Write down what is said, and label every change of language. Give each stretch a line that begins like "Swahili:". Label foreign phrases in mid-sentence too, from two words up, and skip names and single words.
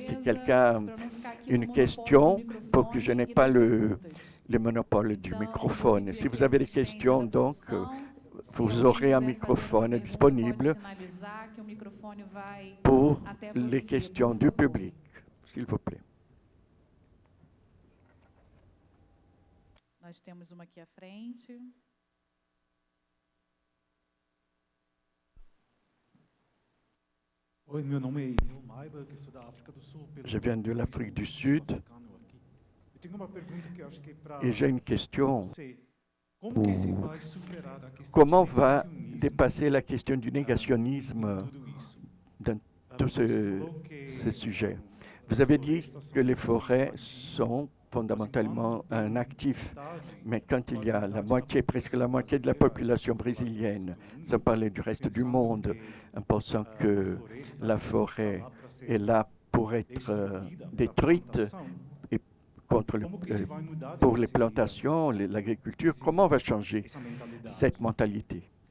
French: Si quelqu'un a une question, pour que je n'ai pas le monopole du microphone. Si vous avez des questions, donc, vous aurez un microphone disponible pour les questions du public, s'il vous plaît.
Portuguese: Nós temos uma aqui à frente. Oi, meu nome é Emil Maiba, que sou da África do Sul.
French: Je viens de l'Afrique du Sud
Portuguese: Eu tenho uma pergunta que eu acho que é para
French: et j'ai une question.
Portuguese: você. Como que se vai superar a questão
French: Comment
Portuguese: do
French: va
Portuguese: negacionismo
French: dépasser la question du
Portuguese: em
French: négationnisme
Portuguese: tudo isso?
French: dans tous
Portuguese: Você falou que
French: ces sujets?
Portuguese: as
French: Vous avez dit
Portuguese: florestas
French: que les
Portuguese: são
French: forêts
Portuguese: principais.
French: sont fondamentalement un actif, mais quand il y a la
Portuguese: quase
French: moitié, presque la moitié de la population brésilienne, sans parler du reste du monde, en pensant que la forêt est là pour être détruite et pour les plantations, l'agriculture, comment on va changer cette mentalité?